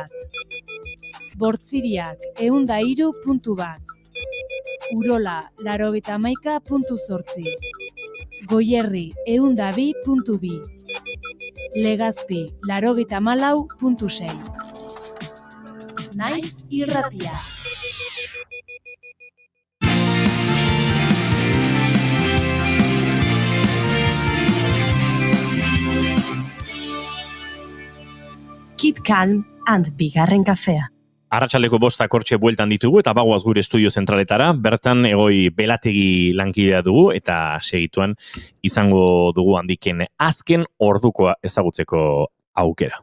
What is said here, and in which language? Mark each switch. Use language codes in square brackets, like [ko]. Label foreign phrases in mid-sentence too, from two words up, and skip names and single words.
[eu] Bortziriak, 103.1. Urola, 91.8. Goierri, 102.2. Legazpi, 94.6. Naiz irratia. Keep Calm and Bigarren Kafea. Arratsaldeko 5 hortxe bueltan ditugu eta bagoaz gure estudio zentraletara, bertan Egoi Belategi lankidea dugu eta segituan izango dugu Handiken azken ordukoa ezagutzeko aukera.